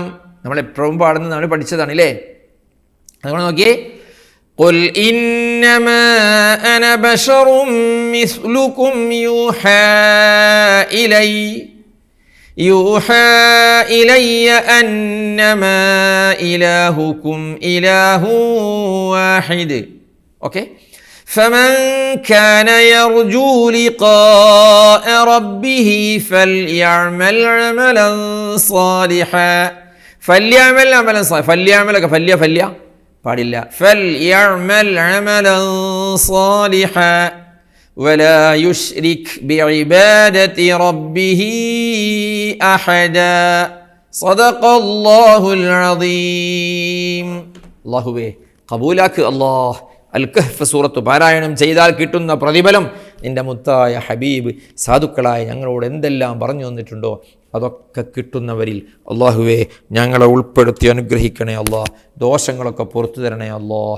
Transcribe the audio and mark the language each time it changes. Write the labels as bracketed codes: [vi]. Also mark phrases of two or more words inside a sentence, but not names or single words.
[ml] നമ്മളെപ്പോഴും പാടുന്നത് നമ്മൾ പഠിച്ചതാണ് അല്ലേ? അതുകൊണ്ട് നോക്കിയേ, [ar] قل إنما أنا بشر مثلكم يوحى إلي أنما إلهكم إله واحد. [ml] ഓക്കെ, [ar] فمن كان يرجو لقاء ربه فليعمل عملا صالحا. فليعمل عملا صالحا. فليعمل فليا പാടില്ല. فليعمل عملا صالحا ولا يشرك بعبادة ربه أحدا. صدق الله العظيم. [ml] അല്ലാഹുവേ ഖബൂലാക്ക് അല്ലാഹ്. അൽ കഹ്ഫ് സൂറത്ത് പാരായണം ചെയ്താൽ കിട്ടുന്ന പ്രതിഫലം നിൻ്റെ മുത്തായ ഹബീബ് സാധുക്കളായ ഞങ്ങളോട് എന്തെല്ലാം പറഞ്ഞു തന്നിട്ടുണ്ടോ അതൊക്കെ കിട്ടുന്നവരിൽ അള്ളാഹുവേ ഞങ്ങളെ ഉൾപ്പെടുത്തി അനുഗ്രഹിക്കണേ അല്ലാഹ്. ദോഷങ്ങളൊക്കെ പുറത്തു തരണേ അല്ലാഹ്.